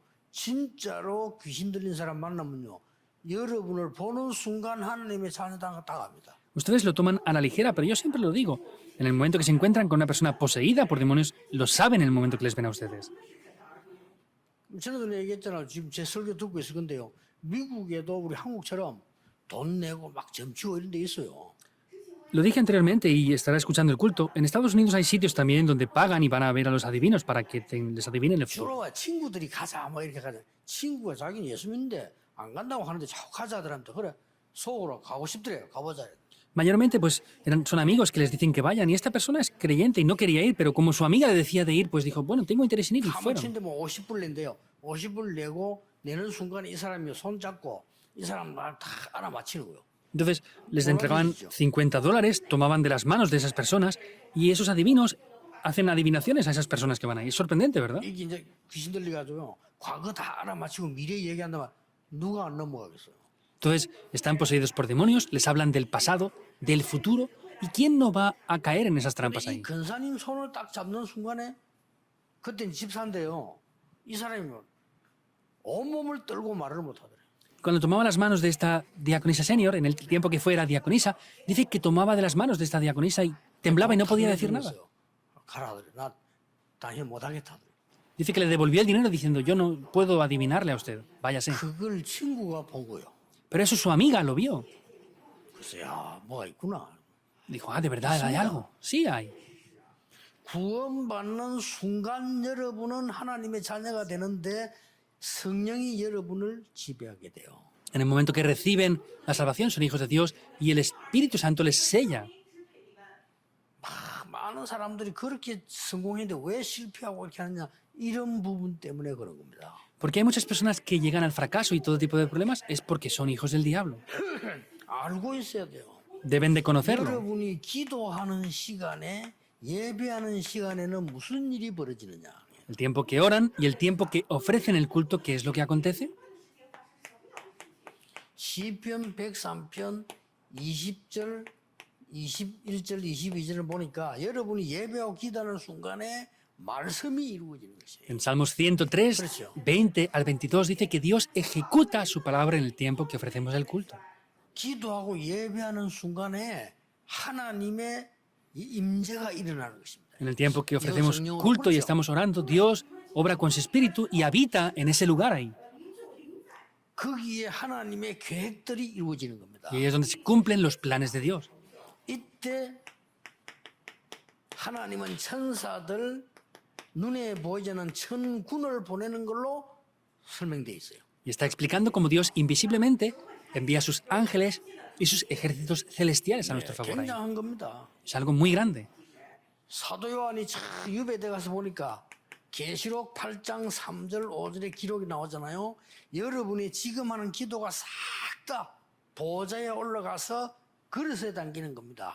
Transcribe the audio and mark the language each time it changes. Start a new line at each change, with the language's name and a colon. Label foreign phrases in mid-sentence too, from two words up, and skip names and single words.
Korean: 진짜로 귀신 들린 사람 만나면요, 여러분을 보는 순간 하나님의 자녀다 당합니다.
Spanish: Ustedes lo toman a la ligera, pero yo siempre lo digo. En el momento que se encuentran con una persona poseída por demonios, lo saben en el momento que les ven a ustedes.
Korean: 전에도 얘기했잖아요. 지금 제 설교 듣고 있을 건데요. 미국에도 우리 한국처럼 돈 내고 막 점치고 이런 데 있어요.
Spanish: Lo dije anteriormente y estará escuchando el culto. En Estados Unidos hay sitios también donde pagan y van a ver a los adivinos para que les adivinen el futuro.
Korean: 주로 친구들이 가자 뭐 이렇게 가자. 친구가 자기는 예수 믿는데 안 간다고 하는데 자꾸 가자 하더라면 그래 속으로 가고 싶더래요. 가보자.
Spanish: Mayormente pues son amigos que les dicen que vayan y esta persona es creyente y no quería ir, pero como su amiga le decía de ir, pues dijo, bueno, tengo interés en ir y fueron.
Korean: 가만치인데 뭐 50불 낸대요. 50불 내고 내는 순간에 이 사람이 손 잡고 이 사람 말 다 알아맞히는 거예요.
Spanish: Entonces les entregaban $50, tomaban de las manos de esas personas y esos adivinos hacen adivinaciones a esas personas que van ahí. Es sorprendente, ¿verdad?
Korean: 이게 이제 귀신 들려가지고요. 과거 다 알아맞히고 미래 얘기한다면 누가 안 넘어가겠어요.
Spanish: Entonces están poseídos por demonios, les hablan del pasado, del futuro, ¿y quién no va a caer en esas trampas
Korean: 이
Spanish: ahí?
Korean: 근사님 손을 딱 잡는 순간에 그땐 집사인데요. 이 사람이 온몸을 떨고 말을 못하더래요.
Spanish: Cuando tomaba las manos de esta diaconisa senior, en el tiempo que fuera diaconisa, dice que tomaba de las manos de esta diaconisa y temblaba y no podía decir nada.
Korean: 가라 그래. 나 당신 못하겠다.
Spanish: Dice que le devolvió el dinero diciendo, yo no puedo adivinarle a usted, váyase.
Korean: 그걸 친구가 본 거예요.
Spanish: Pero eso su amiga lo vio.
Korean: 그래서 야 뭐가 있구나.
Spanish: Dijo, ah, ¿de verdad hay algo? Sí hay.
Korean: 구원받는 순간 여러분은 하나님의 자녀가 되는데 성령이 여러분을 지배하게 돼요.
Spanish: En el momento que reciben la salvación son hijos de Dios y el Espíritu Santo les sella.
Korean: 많은 사람들이 그렇게 성공했는데 왜 실패하고 이렇게 하느냐 이런 부분 때문에 그런 겁니다.
Spanish: Porque hay muchas personas que llegan al fracaso y todo tipo de problemas es porque son hijos del diablo.
Korean: 알고 있어야 돼요.
Spanish: Deben de conocerlo.
Korean: 여러분이 기도하는 시간에 예배하는 시간에는 무슨 일이 벌어지느냐.
Spanish: El tiempo que oran y el tiempo que ofrecen el culto, ¿qué es lo que acontece?
Korean: 시편 103편 20절, 21절, 22절을 보니까 여러분이 예배하고 기도하는 순간에 말씀이 이루어지는 것이에요.
Spanish: En Salmos 103, 20 al 22 dice que Dios ejecuta su palabra en el tiempo que ofrecemos el culto.
Korean: 기도하고 예배하는 순간에 하나님의 이 임재가 일어나는 것입니다.
Spanish: En el tiempo que ofrecemos culto y estamos orando, Dios obra con su espíritu y habita en ese lugar ahí.
Korean: 거기에 하나님의 계획들이 이루어지는 겁니다.
Spanish: Y ahí es donde se cumplen los planes de Dios.
Korean: 이때 하나님은 천사들 눈에 보이지 않는 천군을 보내는 걸로 설명되어 있어요.
Spanish: Y está explicando cómo Dios invisiblemente envía sus ángeles y sus ejércitos celestiales a nuestro favor ahí.
Korean: 굉장한 겁니다.
Spanish: Es algo muy grande.
Korean: 사도 요한이 참 유배대 가서 보니까 계시록 8장 3절 5절의 기록이 나오잖아요. 여러분이 지금 하는 기도가 싹 다 보좌에 올라가서 그릇에 담기는 겁니다.